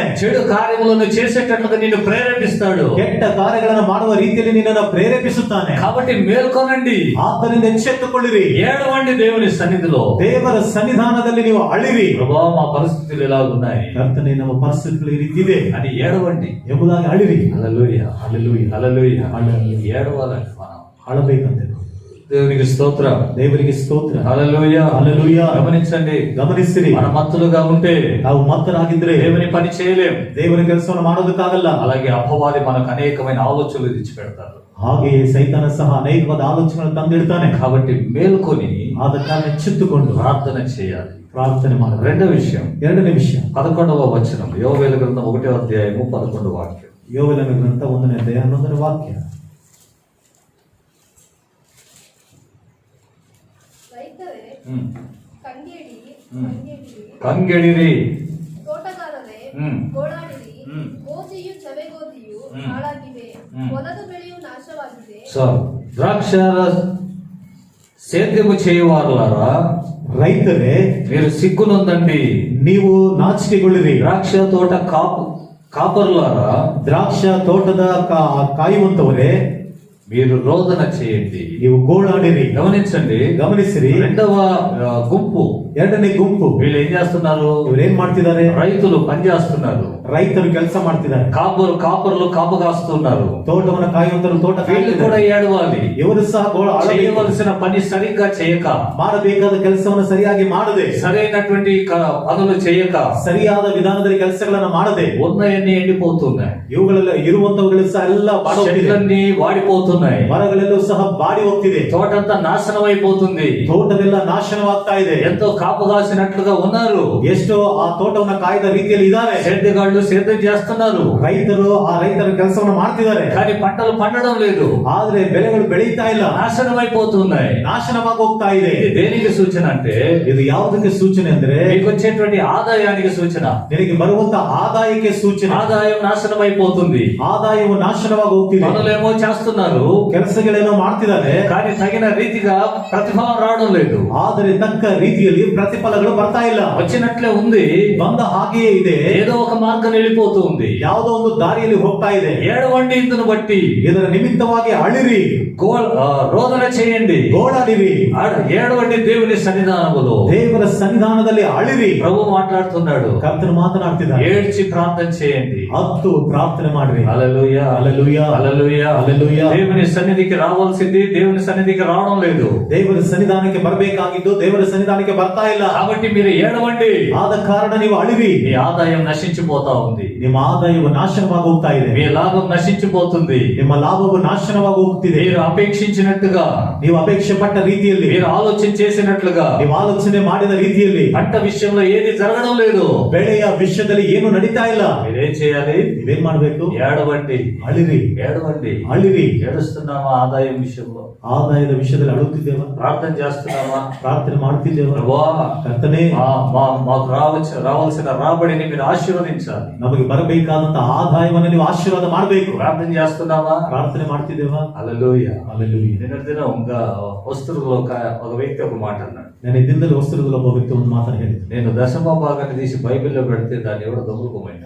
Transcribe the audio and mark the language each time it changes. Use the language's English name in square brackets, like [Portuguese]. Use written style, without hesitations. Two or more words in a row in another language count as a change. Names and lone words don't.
[Telugu] చెడు కార్యములను చేసేటట్లుగా నిన్ను ప్రేరేపిస్తాడు. [Kannada] ಕೆಟ್ಟ ಕಾರ್ಯಗಳನ್ನು ಮಾಡುವ ರೀತಿಯಲ್ಲಿ ನಿನ್ನನ್ನು ಪ್ರೇರೇಪಿಸುತ್ತಾನೆ. [Telugu] కాబట్టి మేల్కొనండి, [Kannada] ಆದ್ದರಿಂದ ಎಚ್ಚೆತ್ತುಕೊಳ್ಳಿರಿ, [Telugu] ఏడవండి దేవుని సన్నిధిలో. [Kannada] ದೇವರ ಸನ್ನಿಧಾನದಲ್ಲಿ ನೀವು ಅಳಿರಿ. [Telugu] ప్రభా మా పరిస్థితులు ఎలా ఉన్నాయి [Kannada] ಕರ್ತನೆ, ನಮ್ಮ ಪರಿಸ್ಥಿತಿಗಳು ಈ ರೀತಿ ಇದೆ [Telugu] అని ఏడవండి. [Kannada] ಎಂಬುದಾಗಿ ಅಳಿರಿ. [Telugu] హల్లెలూయా. హల్లెలూయా. హల్లెలూయా. హల్లెలూయా. ఏడవాలండి మనం. [Kannada] ಅಳಬೇಕಂತೆ. [Telugu] దేవునికి స్తోత్రం. [Kannada] ದೇವರಿಗೆ ಸ್ತೋತ್ರ. [Telugu] హల్లెలూయా. హల్లెలూయా. గమనించండి, [Kannada] ಗಮನಿಸಿರಿ, [Telugu] మన మత్తులుగా ఉంటే [Kannada] ನಾವು ಮತ್ತರಾಗಿದ್ರೆ [Telugu] దేవుని పని చేయలేం. [Kannada] ದೇವರ ಕೆಲಸವನ್ನು ಮಾಡೋದಕ್ಕಾಗಲ್ಲ. [Telugu] అలాగే అపవాది మనకు అనేకమైన ఆలోచనలు తెచ్చి పెడతారు. [Kannada] ಹಾಗೆಯೇ ಸೈತಾನ ಸಹ ಅನೇಕವಾದ ಆಲೋಚನೆಗಳನ್ನು ತಂದಿಡ್ತಾನೆ. [Telugu] కాబట్టి మేల్కొని [Kannada] ಆದ ಕಾರಣ ಎಚ್ಚೆತ್ತುಕೊಂಡು [Telugu] ప్రార్థన చేయాలి, [Kannada] ಪ್ರಾರ್ಥನೆ ಮಾಡಬೇಕು. [Telugu] రెండో విషయం, [Kannada] ಎರಡನೇ ವಿಷಯ, [Telugu] 11వ వచనం, యోవేలు గ్రంథం 1వ అధ్యాయము 11వ వాక్యం. [Kannada] ಯೋವೇಲನ ಗ್ರಂಥ 1ನೇ ಅಧ್ಯಾಯ 11ನೇ ವಾಕ್ಯ. ರೈತರೇ ಕಂಗೆಡಿರಿ, ತೋಟಗಾರರೇ ಗೋಳಾಡಿರಿ, ಗೋಧಿಯು ಚವೆಗೋಧಿಯು ಹಾಳಾಗಿವೆ, ಹೊಲದ ಬೆಳೆಯು ನಾಶವಾಗಿದೆ. [Telugu] ద్రాక్ష సేద్యము చేయవారులారా, [Kannada] ರೈತರೇ [Telugu] మీరు సిగ్గునొందండి, [Kannada] ನೀವು ನಾಚಿಕೆಗೊಳ್ಳಿರಿ. [Telugu] ద్రాక్ష తోట కాపరులారా, [Kannada] ದ್ರಾಕ್ಷ ತೋಟದ ಕಾಯುವಂತವರೇ, [Telugu] మీరు రోదన చేయండి. [Kannada] ನೀವು ಗೋಳಾಡಿರಿ. [Telugu] గమనించండి, [Kannada] ಗಮನಿಸಿರಿ. [Telugu] రెండవ గుంపు, [Kannada] ಎರಡನೇ ಗುಂಪು [Telugu] వీళ్ళు ఏం చేస్తున్నారు? [Kannada] ಇವ್ರು ಏನ್ ಮಾಡ್ತಿದ್ದಾರೆ? [Telugu] రైతులు పని చేస్తున్నారు, [Kannada] ರೈತರು ಕೆಲಸ ಮಾಡ್ತಿದ್ದಾರೆ, [Telugu] కాపరులు కాపు కాస్తున్నారు. [Kannada] ತೋಟವನ್ನು ಕಾಯುವಂತರು ತೋಟ [Telugu] వీళ్ళు కూడా [Kannada] ಕಾಯುತ್ತಿದ್ದಾರೆ. [Telugu] ఏడవాలి. [Kannada] ಇವರು ಸಹ [Telugu] చేయవలసిన పని సరిగ్గా చేయక, [Kannada] ಮಾಡಬೇಕಾದ ಕೆಲಸವನ್ನು ಸರಿಯಾಗಿ ಮಾಡದೆ, [Telugu] సరైనటువంటి పనులు చేయక, [Kannada] ಸರಿಯಾದ ವಿಧಾನದಲ್ಲಿ ಕೆಲಸಗಳನ್ನ ಮಾಡದೆ, [Telugu] ఉన్నయన్నీ ఎండిపోతున్నాయి, [Kannada] ಇವುಗಳೆಲ್ಲ ಇರುವಂತವುಗಳು ಸಹ ಎಲ್ಲ ಬಾಡೋಗ್ತಿದೆ, [Telugu] చెట్లన్నీ వాడిపోతున్నాయి, [Kannada] ಮರಗಳೆಲ್ಲೂ ಸಹ ಬಾಡಿ ಹೋಗ್ತಿದೆ, [Telugu] తోటంతా నాశనం అయిపోతుంది. [Kannada] ತೋಟವೆಲ್ಲ ನಾಶನವಾಗ್ತಾ ಇದೆ. [Telugu] ఎంతో కాపు కాసినట్లుగా ఉన్నారు, [Kannada] ಎಷ್ಟೋ ಆ ತೋಟವನ್ನ ಕಾಯ್ದ ರೀತಿಯಲ್ಲಿ ಇದ್ದಾರೆ. [Telugu] సేద్యగాళ్ళు సేద్యం చేస్తున్నారు, [Kannada] ರೈತರ ಕೆಲಸವನ್ನ ಮಾಡ್ತಿದ್ದಾರೆ, [Telugu] కానీ పంటలు పండడం లేదు, [Kannada] ಆದ್ರೆ ಬೆಳೆಗಳು ಬೆಳೀತಾ ಇಲ್ಲ, [Telugu] నాశనం అయిపోతున్నాయి. [Kannada] ನಾಶನವಾಗಿ ಹೋಗ್ತಾ ಇದೆ. [Telugu] ఇది దేనికి సూచన అంటే, [Kannada] ಇದು ಯಾವುದಕ್ಕೆ ಸೂಚನೆ ಅಂದ್ರೆ [Telugu] మీకు వచ్చేటువంటి ఆదాయానికి సూచన. [Kannada] ನಿನಗೆ ಬರುವಂತ ಆದಾಯಕ್ಕೆ ಸೂಚನೆ. [Telugu] ఆదాయం నాశనం అయిపోతుంది. [Kannada] ಆದಾಯವು ನಾಶನವಾಗಿ ಹೋಗ್ತಿದೆ. [Telugu] పనులేమో చేస్తున్నారు, [Kannada] ಕೆಲಸಗಳೇನೋ ಮಾಡ್ತಿದ್ದಾರೆ, [Telugu] కానీ తగిన రీతిగా ప్రతిఫలం రావడం లేదు. [Kannada] ಆದರೆ ತಕ್ಕ ರೀತಿಯಲ್ಲಿ ಪ್ರತಿಫಲಗಳು ಬರ್ತಾ ಇಲ್ಲ. [Telugu] వచ్చినట్లే ఉంది, [Kannada] ಬಂದ ಹಾಗೆಯೇ ಇದೆ, [Telugu] ఏదో ఒక మార్గం వెళ్ళిపోతూ ఉంది. [Kannada] ಯಾವುದೋ ಒಂದು ದಾರಿಯಲ್ಲಿ ಹೋಗ್ತಾ ಇದೆ. [Telugu] ఏడవండి, ఇందును బట్టి [Kannada] ಇದರ ನಿಮಿತ್ತವಾಗಿ ಅಳಿರಿ, [Telugu] రోదన చేయండి, [Kannada] ಗೋಳಾಡಿರಿ, [Telugu] ఏడవండి దేవుని సన్నిధానములో. [Kannada] ದೇವರ ಸನ್ನಿಧಾನದಲ್ಲಿ ಅಳಿರಿ. [Telugu] ప్రభు మాట్లాడుతున్నాడు, [Kannada] ಕರ್ತನು ಮಾತನಾಡ್ತಿದ್ದಾನೆ. [Telugu] ఏడ్చి ప్రార్థన చేయండి. [Kannada] ಹತ್ತು ಪ್ರಾರ್ಥನೆ ಮಾಡ್ರಿ. [Telugu] హల్లెలూయా, హల్లెలూయా, హల్లెలూయా, హల్లెలూయా. దేవుని సన్నిధికి రావాల్సింది దేవుని సన్నిధికి రావడం లేదు. [Kannada] ದೇವರ ಸನ್ನಿಧಾನಕ್ಕೆ ಬರಬೇಕಾಗಿದ್ದು ದೇವರ ಸನ್ನಿಧಾನಕ್ಕೆ ಬರ್ತಾ ಇಲ್ಲ. [Telugu] కాబట్టి మీరు ఏడవండి. [Kannada] ಆದ ಕಾರಣ ನೀವು ಅಳಿರಿ. [Telugu] మీ ఆదాయం నశించిపోతా ఉంది, [Kannada] ನಿಮ್ಮ ಆದಾಯವು ನಾಶನವಾಗಿ ಹೋಗ್ತಾ ಇದೆ. [Telugu] మీ లాభం నశించిపోతుంది. [Kannada] ನಿಮ್ಮ ಲಾಭವು ನಾಶನವಾಗಿ ಹೋಗ್ತಿದೆ. [Telugu] మీరు అపేక్షించినట్టుగా, [Kannada] ನೀವು ಅಪೇಕ್ಷೆ ಪಟ್ಟ ರೀತಿಯಲ್ಲಿ, [Telugu] మీరు ఆలోచన చేసినట్లుగా, [Kannada] ನೀವು ಆಲೋಚನೆ ಮಾಡಿದ ರೀತಿಯಲ್ಲಿ [Telugu] పంట విషయంలో ఏది జరగడం లేదు. [Kannada] ಬೆಳೆಯ ವಿಷಯದಲ್ಲಿ ಏನು ನಡೀತಾ ಇಲ್ಲ. [Telugu] మీరేం చేయాలి? [Kannada] ನೀವೇನ್ ಮಾಡ್ಬೇಕು? [Telugu] ఏడవండి, [Kannada] ಅಳಿರಿ, [Telugu] ఏడవండి. [Kannada] ಅಳಿರಿ. [Telugu] ఏడుస్తున్నామా ఆదాయం విషయంలో? [Kannada] ಆದಾಯದ ವಿಷಯದಲ್ಲಿ ಅಳುತ್ತಿದ್ದೇವ? [Telugu] ప్రార్థన చేస్తున్నామా? [Kannada] ಪ್ರಾರ್ಥನೆ ಮಾಡ್ತಿದ್ದೇವ? [Telugu] ప్రభువా, [Kannada] ಕರ್ತನೇ, [Telugu] మాకు రావాల్సిన రాబడిని మీరు ఆశీర్వదించాలి. [Kannada] ನಮಗೆ ಬರಬೇಕಾದಂತ ಆದಾಯವನ್ನು ನೀವು ಆಶೀರ್ವಾದ ಮಾಡಬೇಕು. [Telugu] ప్రార్థన చేస్తున్నామా? [Kannada] ಪ್ರಾರ್ಥನೆ ಮಾಡ್ತಿದ್ದೇವ? [Telugu] హల్లెలూయా. హల్లెలూయా. నిన్నటి దినం ఇంకా వస్తువులో ఒక వ్యక్తి ఒక మాట అన్నాడు. [Kannada] నేను ದಿನದಲ್ಲಿ ವಸ್ತ್ರದಲ್ಲಿ ಒಬ್ಬ ವ್ಯಕ್ತಿ ಒಂದು ಮಾತನ್ನು ಹೇಳಿದೆ. [Telugu] నేను దశమ భాగాన్ని తీసి బైబిల్లో పెడితే దాన్ని ఎవడో దొంగకుపోయినాడు.